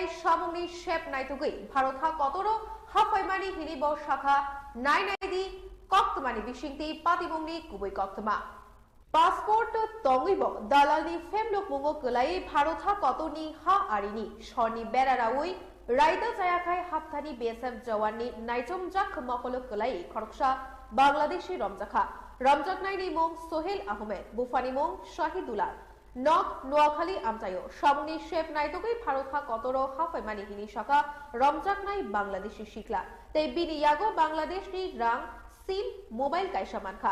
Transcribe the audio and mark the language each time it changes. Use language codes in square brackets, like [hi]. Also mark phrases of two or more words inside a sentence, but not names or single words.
[trp] Shamungni Shep Naitugui Bharotha Kotoro Hafaimani Hinibo Shakha Nainaidi Koktumani Bishingti Patibungni Kubui Koktuma Passport Tongibo Dalani Femlo Pungo Kalai Bharotha Kotoni Ha Arini Shoni Beraraui রাইদা জায়াখাই হাফথানি বিএসএফ জওয়াননি নাইজমজাক মকলক কলাই খরকশা বাংলাদেশি রমজাখা রমজাকনাইনি মং সোহেল আহমেদ বুফানি মং শাহিদুল্লাহ নক নোয়াখালী আমতায়ো সামনি শেফ নাইতগই ভারতহা কতরো হাফাইমানি হিনি শাখা রমজাকনাই বাংলাদেশি শিকলা তাই বিনিয়াগো বাংলাদেশনি রাং সিম মোবাইল কাইসা মানখা